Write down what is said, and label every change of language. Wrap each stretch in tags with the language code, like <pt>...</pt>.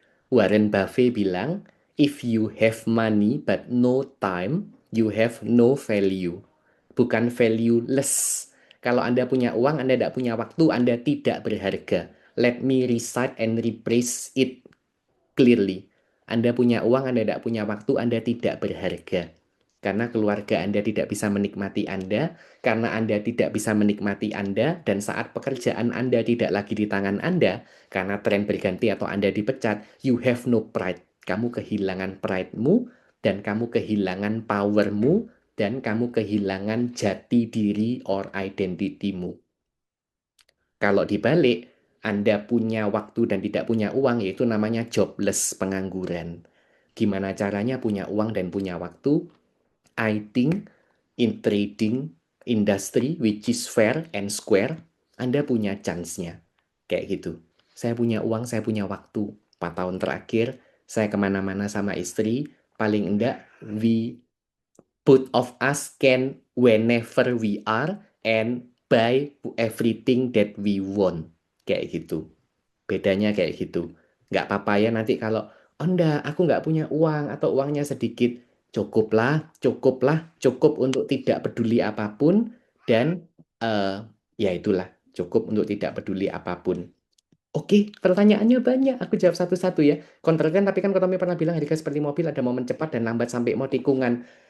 <en>Warren Buffett</en> <id>bilang,</id> <en>if you have money but no time, you have no value.</en> <id>Bukan valueless. Kalau Anda punya uang, Anda tidak punya waktu, Anda tidak berharga.</id> <en>Let me recite and rephrase it clearly.</en> <id>Anda punya uang, Anda tidak punya waktu, Anda tidak berharga. Karena keluarga Anda tidak bisa menikmati Anda, karena Anda tidak bisa menikmati Anda, dan saat pekerjaan Anda tidak lagi di tangan Anda, karena tren berganti atau Anda dipecat,</id> <en>you have no pride.</en> <id>Kamu kehilangan pride-mu, dan kamu kehilangan power-mu, dan kamu kehilangan jati diri or identity-mu. Kalau dibalik, Anda punya waktu dan tidak punya uang, yaitu namanya jobless, pengangguran. Gimana caranya punya uang dan punya waktu?</id> <en>I think in trading industry which is fair and square,</en> <id>Anda punya chance-nya. Kayak gitu. Saya punya uang, saya punya waktu. 4 tahun terakhir, saya kemana-mana sama istri. Paling enggak,</id> <en>both of us can whenever we are and buy everything that we want.</en> <id>Kayak gitu. Bedanya kayak gitu. Nggak apa-apa ya nanti kalau, oh enggak, aku nggak punya uang atau uangnya sedikit. Cukuplah, cukuplah, cukup untuk tidak peduli apapun. Dan ya itulah, cukup untuk tidak peduli apapun. Oke, pertanyaannya banyak. Aku jawab satu-satu ya. Kontrakan, tapi kan Kotomi pernah bilang harga seperti mobil ada momen cepat dan lambat sampai mau tikungan.</id>